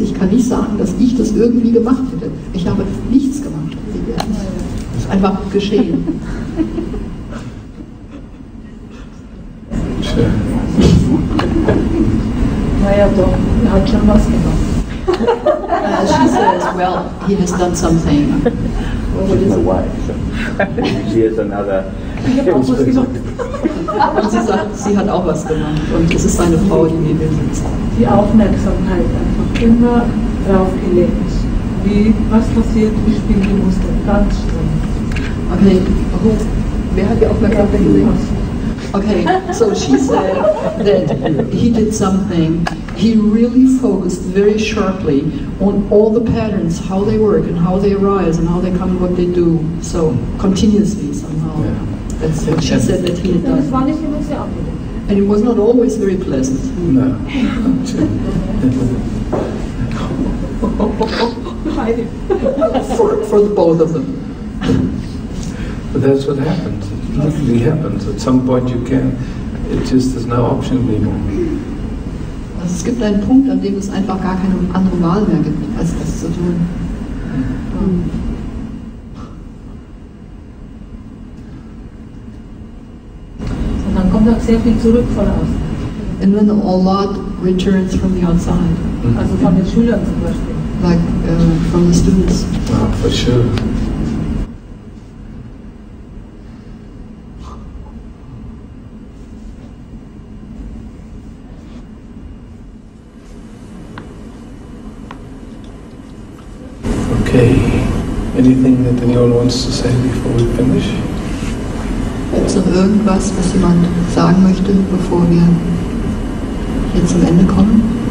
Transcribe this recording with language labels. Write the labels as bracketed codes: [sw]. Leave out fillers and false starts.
[de] Ich kann nicht sagen, dass ich das irgendwie gemacht hätte. Ich habe nichts gemacht. Es ist einfach geschehen. Naja, doch, er hat schon was gemacht. [en] She says, well, he has done something. She's my wife. She has another. [de] Ich habe auch was gemacht. Und sie sagt, sie hat auch was gemacht. Und es ist seine Frau, die neben mir sitzt. Die Aufmerksamkeit einfach immer draufgelegt. Wie, was passiert, wie spielen die Muster, ganz streng. Okay, wer hat die Aufmerksamkeit gelegt? [en] Okay, so she said that he did something. He really focused very sharply on all the patterns, how they work and how they arise and how they come and what they do. So continuously somehow. Yeah. That's what she said that he had [de] Das [en] done. [de] war nicht immer sehr angenehm. [en] And it was not always very pleasant. No. for the both of them. But that's what happens. It literally happens. At some point you can. It just there's no option anymore. [de] Also es gibt einen Punkt, an dem es einfach gar keine andere Wahl mehr gibt, als das zu tun. Und dann kommt auch sehr viel zurück von außen. [en] And then a lot returns from the outside, [de] Also von den Schülern zum Beispiel. [en] like from the students. Oh, for sure. Okay. Anything that anyone wants to say before we finish? [de] Gibt es noch irgendwas, was jemand sagen möchte, bevor wir hier zum Ende kommen?